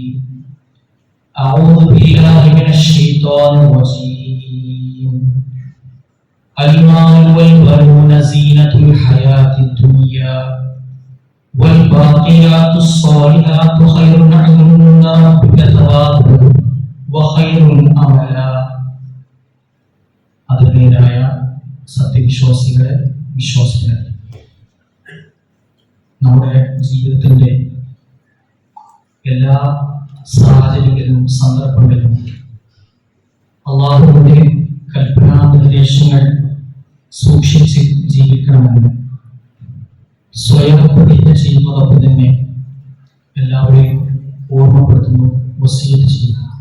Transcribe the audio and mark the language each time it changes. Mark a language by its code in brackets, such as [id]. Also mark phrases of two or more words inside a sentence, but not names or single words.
[ar] اعوذ بالله من الشيطان الرجيم. المال والبنون زينة الحياة الدنيا والباقيات الصالحات خير عند ربك ثوابا وخير أملا. [ml] അതിനായ സത്യവിശ്വാസികളെ വിശ്വാസികളെ, നമ്മുടെ ജീവിതത്തിന്റെ എല്ലാ സാഹചര്യങ്ങളിലും സന്ദർഭങ്ങളിലും അള്ളാഹുവിന്റെ കൽപ്പനാ നിർദ്ദേശങ്ങൾ സൂക്ഷിച്ച് ജീവിക്കണമെന്ന് സ്വയം പ്രതിജ്ഞ ചെയ്യുന്നതോടൊപ്പം തന്നെ എല്ലാവരെയും ഓർമ്മപ്പെടുത്തുന്നു, വസിയത്ത് ചെയ്യുന്നു.